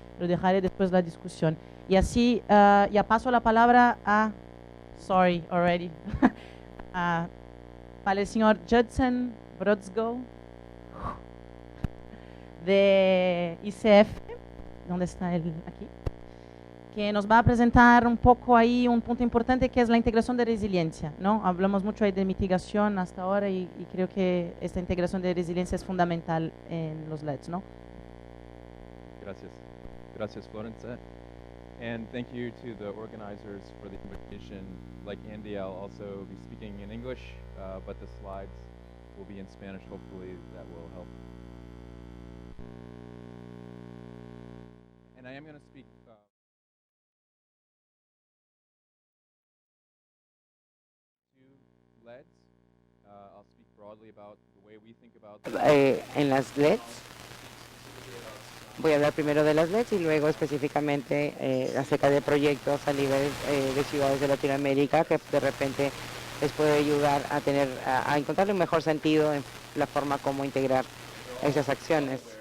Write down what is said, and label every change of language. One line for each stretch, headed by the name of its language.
Spanish: Lo dejaré después de la discusión. Y así ya paso la palabra a,
English: sorry already,
Spanish: para el señor Judson Brodsgo de ICF, ¿dónde está él? Aquí, que nos va a presentar un poco ahí un punto importante que es la integración de resiliencia, ¿no? Hablamos mucho ahí de mitigación hasta ahora y creo que esta integración de resiliencia es fundamental en los LEDs, ¿no? Gracias. Gracias, Florencia.
English: And thank you to the organizers for the invitation. Like Andy, I'll also be speaking in English, but the slides will be in Spanish. Hopefully that will help. And I am going to speak to LEDs. I'll speak broadly about the way we think about
Spanish: en las LEDs. Voy a hablar primero de las LEDs y luego específicamente acerca de proyectos a nivel de ciudades de Latinoamérica que de repente les puede ayudar a encontrar un mejor sentido en la forma como integrar esas acciones.